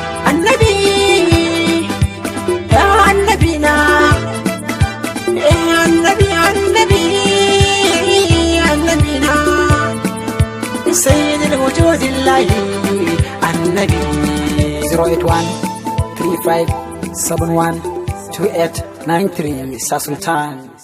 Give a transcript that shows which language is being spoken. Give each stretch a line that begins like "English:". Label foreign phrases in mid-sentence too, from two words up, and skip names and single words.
Hausa: Annabi, Ya annabi na, eh, annabi, annabi, annabi na.
Arabic: سيد الوجود الله، النبي.
Hausa: Zero eight one three five seven one two eight nine three, Sa Sultan.